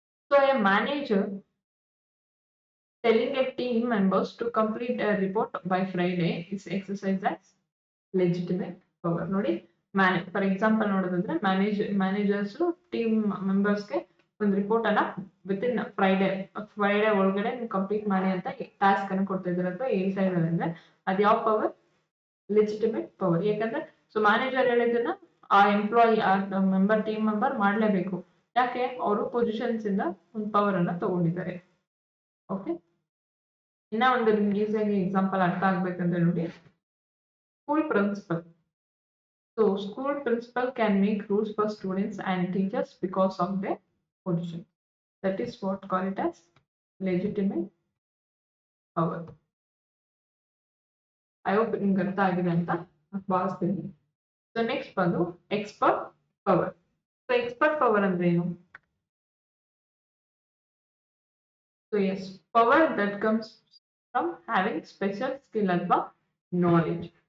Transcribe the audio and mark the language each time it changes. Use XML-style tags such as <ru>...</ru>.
<en>So a manager telling a team members to complete a report by Friday is exercised as legitimate power.</en> <kn>ನೋಡಿ, for example ನೋಡೋದಾದ್ರೆ managers team ಮೆಂಬರ್ಸ್ಗೆ ಒಂದು report ಅನ್ನ within Friday ಒಳಗಡೆ ನೀವು complete ಮಾಡಿ ಅಂತ task ಅನ್ನು ಕೊಡ್ತಾ ಇದ್ದಾರೆ ಅಥವಾ ಹೇಳ್ತಾ ಇದ್ದಾರೆ ಅಂದ್ರೆ ಅದು ಯಾವ ಪವರ್? Legitimate power. ಯಾಕಂದ್ರೆ ಸೊ ಮ್ಯಾನೇಜರ್ ಹೇಳಿದ್ದನ್ನ ಆ ಎಂಪ್ಲಾಯಿ ಆ ಟೀಮ್ ಮೆಂಬರ್ ಮಾಡ್ಲೇಬೇಕು. ಯಾಕೆ? ಅವರು ಪೊಸಿಷನ್ಸ್ ಇಂದ ಒಂದು ಪವರ್ ಅನ್ನ ತಗೊಂಡಿದ್ದಾರೆ. ಓಕೆ, ಇನ್ನ ಒಂದು ನಿಮ್ಗೆ ಈಸಿಯಾಗಿ ಎಕ್ಸಾಂಪಲ್ ಅರ್ಥ ಆಗ್ಬೇಕಂದ್ರೆ ನೋಡಿ, school principal.</kn> <en>So school principal can make rules for students and teachers because of their position. That is what call it as legitimate power. I hope</en> <kn>ನಿಮ್ಗೆ ಅರ್ಥ ಆಗಿದೆ ಅಂತ ಭಾವಿಸ್ತೀನಿ. ಸೊ ನೆಕ್ಸ್ಟ್ ಬಂದು expert power. So expert power ಅಂದ್ರೆ ಏನು?</kn> <en>So yes, power that comes from having special skill ಅಥವಾ knowledge.</en>